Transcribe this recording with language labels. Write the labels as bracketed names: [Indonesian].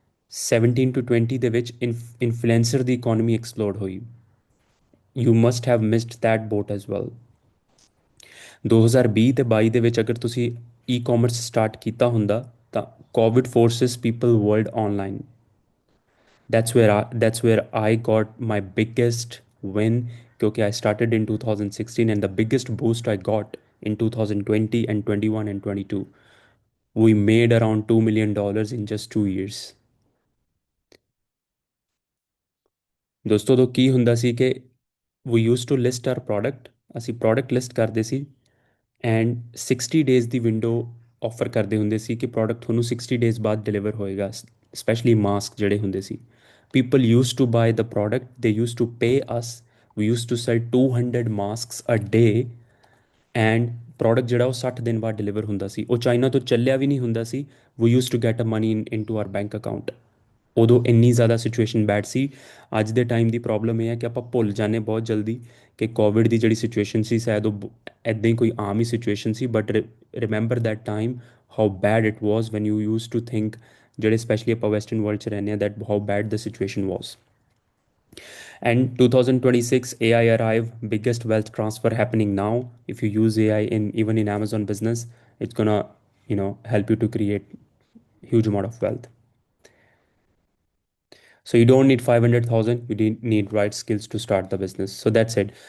[Punjabi] 17 to 20 ਦੇ ਵਿੱਚ influencer ਦੀ economy ਐਕਸਪਲੋਡ ਹੋਈ। [English] You must have missed that boat as well. [Punjabi] 2020 ਤੇ 22 ਦੇ ਵਿੱਚ ਅਗਰ ਤੁਸੀਂ ਈ-ਕਾਮਰਸ ਸਟਾਰਟ ਕੀਤਾ ਹੁੰਦਾ ਤਾਂ [English] COVID forces people world online. That's where I got my biggest win, [Punjabi] ਕਿਉਂਕਿ [English] I started in 2016 and the biggest boost I got in 2020 and 21 and 22. We made around $2 million in just 2 years. [Punjabi] ਦੋਸਤੋ ਤੋਂ ਕੀ ਹੁੰਦਾ ਸੀ ਕਿ [English] we used to list our product, [Punjabi] ਅਸੀਂ product list ਕਰਦੇ ਸੀ and 60 days ਦੀ window offer ਕਰਦੇ ਹੁੰਦੇ ਸੀ ਕਿ product ਤੁਹਾਨੂੰ 60 ਡੇਜ਼ ਬਾਅਦ ਡਿਲੀਵਰ ਹੋਏਗਾ, ਸਪੈਸ਼ਲੀ ਮਾਸਕ ਜਿਹੜੇ ਹੁੰਦੇ ਸੀ। [English] people use to buy the product, ਦੇ use to pay us, we use to sell 200 masks a day and [Punjabi] product ਜਿਹੜਾ ਉਹ 60 ਦਿਨ ਬਾਅਦ ਡਿਲੀਵਰ ਹੁੰਦਾ ਸੀ। ਉਹ ਚਾਈਨਾ ਤੋਂ ਚੱਲਿਆ ਵੀ ਨਹੀਂ ਹੁੰਦਾ ਸੀ। [English] We use to get a money in to our bank account. [Punjabi] ਉਦੋਂ ਇੰਨੀ ਜ਼ਿਆਦਾ ਸਿਚੁਏਸ਼ਨ ਬੈਡ ਸੀ। ਅੱਜ ਦੇ ਟਾਈਮ ਦੀ ਪ੍ਰੋਬਲਮ ਇਹ ਹੈ ਕਿ ਆਪਾਂ ਭੁੱਲ ਜਾਂਦੇ ਬਹੁਤ ਜਲਦੀ ਕਿ ਕੋਵਿਡ ਦੀ ਜਿਹੜੀ ਸਿਚੁਏਸ਼ਨ ਸੀ ਸ਼ਾਇਦ ਉਹ ਇੱਦਾਂ ਹੀ ਕੋਈ ਆਮ ਹੀ situation ਸੀ, [English] but remember that time how bad it was when you use to think, [Punjabi] ਜਿਹੜੇ ਸਪੈਸ਼ਲੀ ਆਪਾਂ ਵੈਸਟਰਨ ਵਰਲਡ 'ਚ ਰਹਿੰਦੇ ਹਾਂ, [English] That how bad the situation was. And 2026 AI arrive, biggest wealth transfer happening now. If you use AI in even in Amazon business, it's gonna, help you to create huge amount of wealth. So you don't need 500,000, you need right skills to start the business. So that's it.